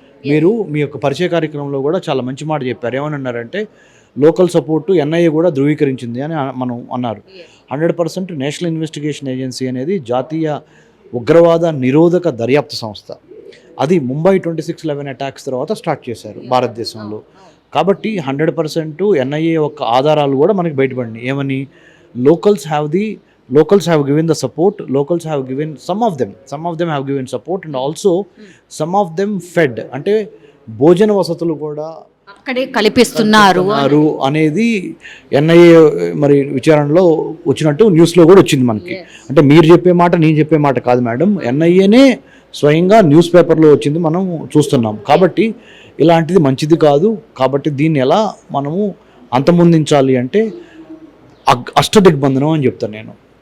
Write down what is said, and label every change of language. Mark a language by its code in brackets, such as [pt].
[te] మీరు మీ యొక్క పరిచయ కార్యక్రమంలో కూడా చాలా మంచి మాట చెప్పారు. ఏమని అన్నారంటే లోకల్ సపోర్టు ఎన్ఐఏ కూడా ధృవీకరించింది అని మనం అన్నారు. 100% నేషనల్ ఇన్వెస్టిగేషన్ ఏజెన్సీ అనేది జాతీయ ఉగ్రవాద నిరోధక దర్యాప్తు సంస్థ. అది ముంబై 26/11 అటాక్స్ తర్వాత స్టార్ట్ చేశారు భారతదేశంలో. కాబట్టి 100% ఎన్ఐఏ యొక్క ఆధారాలు కూడా మనకి బయటపడినాయి. ఏమని? [en] locals have given the support, locals have given, some of them have given support and also some of them fed, [te] అంటే భోజన వసతులు కూడా అక్కడే కల్పిస్తున్నారు అనేది ఎన్ఐఏ మరి విచారణలో వచ్చినట్టు న్యూస్లో కూడా వచ్చింది మనకి. అంటే మీరు చెప్పే మాట నేను చెప్పే మాట కాదు మేడం, ఎన్ఐఏనే స్వయంగా న్యూస్ పేపర్లో వచ్చింది, మనం చూస్తున్నాం. కాబట్టి ఇలాంటిది మంచిది కాదు. కాబట్టి దీన్ని ఎలా మనము అంతమొందించాలి అంటే అష్టదిగ్బంధనం అని చెప్తాను నేను.